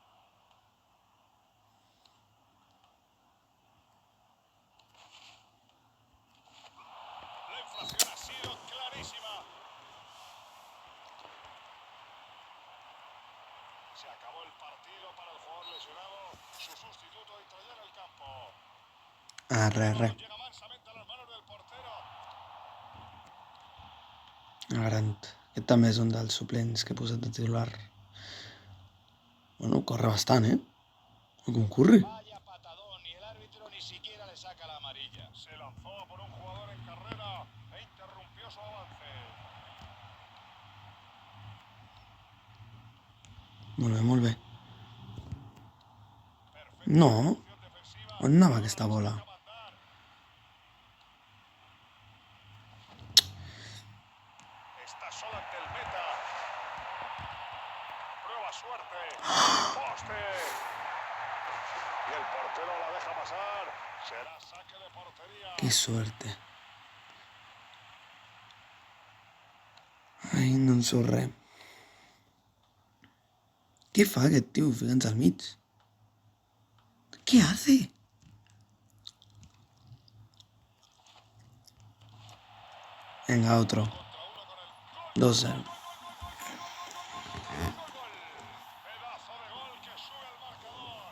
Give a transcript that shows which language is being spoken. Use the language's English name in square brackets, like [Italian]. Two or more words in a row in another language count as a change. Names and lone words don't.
[Spanish] La infracción ha sido clarísima. Se acabó el partido para el jugador lesionado. Su sustituto entra ya en el campo. Arre. Llega mansamente a las manos del portero. Agrant. [Catalan] Aquest també és un dels suplents que he posat de titular. Bueno, corre bastant, ¿eh? Com corre? [Spanish] Vaya patadón, y el árbitro ni siquiera le saca la amarilla. Se lanzó por un jugador en carrera e interrumpió su avance. [Catalan] Molt bé. No. On anava aquesta bola? [Spanish] Está solo ante el meta. Prueba suerte. Poste. Y el portero la deja pasar. Será saque de portería. Que suerte. [Catalan] Ai, no en surt res. Què fa aquest tio ficant-se al mig? [Spanish] ¿Qué hace? Venga, otro. 2-0. Pedazo de gol que sube al marcador.